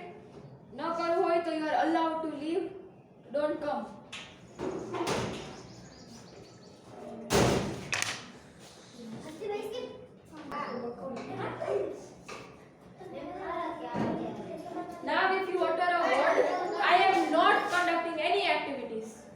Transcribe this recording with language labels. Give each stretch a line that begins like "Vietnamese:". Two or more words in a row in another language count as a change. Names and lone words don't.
English: No
Gujarati: કરવું હોય તો
English: you are allowed to leave. Don't come. Now if you utter a word, I am not conducting any activities.